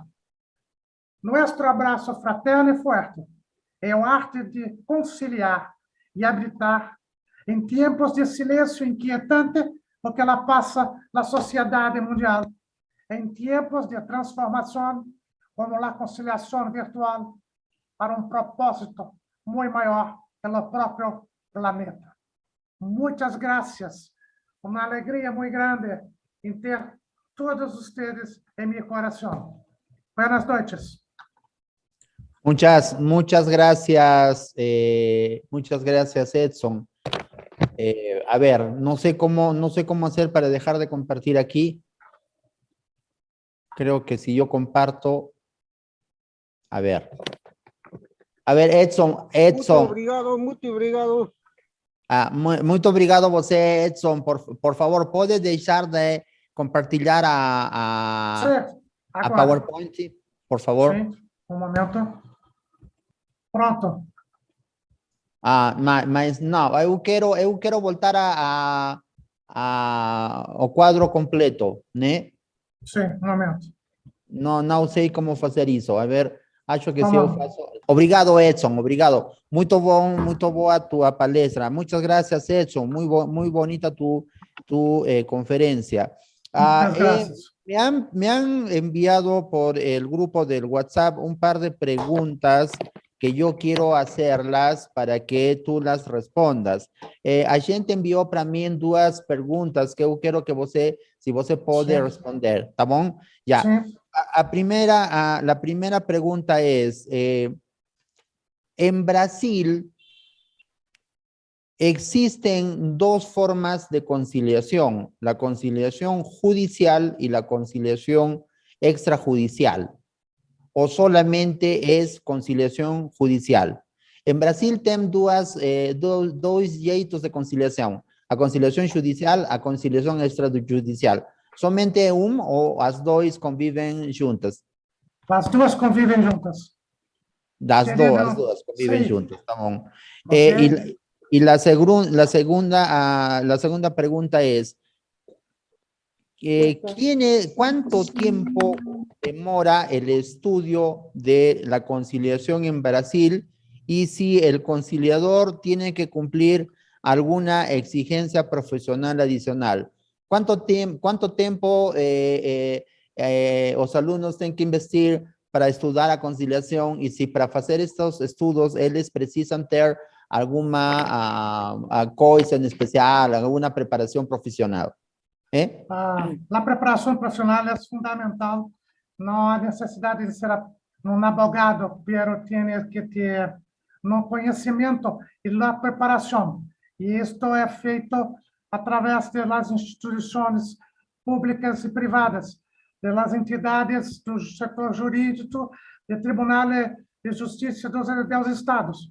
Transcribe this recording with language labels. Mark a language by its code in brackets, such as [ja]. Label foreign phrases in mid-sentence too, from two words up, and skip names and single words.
[pt] Nuestro abraço fraterno e forte é a arte de conciliar e habitar em tempos de silêncio inquietante, porque ela passa na sociedade mundial, em tempos de transformação, como a conciliação virtual, para propósito muito maior pelo próprio planeta. Muitas graças. Uma alegria muito grande em ter todos vocês em meu coração. [es] Buenas noches. Muchas gracias, Edson. A ver, no sé cómo hacer para dejar de compartir aquí. Creo que si yo comparto, a ver, Edson. [pt] Muito obrigado. Muito obrigado você, Edson. [es] Por favor, ¿puedes dejar de compartir a PowerPoint, por favor? [pt] Sim, momento. Pronto. Mas não, eu quero voltar ao quadro completo, né? Sim, momento. Não sei como fazer isso. [es] A ver, [pt] acho que se eu faço... Obrigado, Edson, obrigado. Muito boa a tua palestra. [es] Muchas gracias, Edson. Muy bonita tu conferencia. Muchas gracias. Me han enviado por el grupo del WhatsApp un par de preguntas que yo quiero hacerlas para que tú las respondas. [pt] A gente enviou para mim duas perguntas que eu quero que se você pode responder, tá bom? Já. [es] La primera pregunta es, en Brasil existen dos formas de conciliación, la conciliación judicial y la conciliación extrajudicial, o solamente es conciliación judicial. [pt] En Brasil tem dois jeitos de conciliação, a conciliação judicial, a conciliação extrajudicial. Somente ou as duas convivem juntas? As duas convivem juntas. As duas convivem juntas, tá bom. Okay. [es] Y la segunda pregunta es, ¿cuánto tiempo demora el estudio de la conciliación en Brasil y si el conciliador tiene que cumplir alguna exigencia profesional adicional? ¿Cuánto tiempo los alumnos tienen que investir para estudiar la conciliación y si para hacer estos estudios ellos precisan tener alguna cosa en especial, alguna preparación profesional? [pt] A preparação profissional é fundamental. Não há necessidade de ser um advogado, pero tem que ter um conhecimento e a preparação. E isto é feito através das instituições públicas e privadas, das entidades do setor jurídico, do Tribunal de Justiça dos Estados.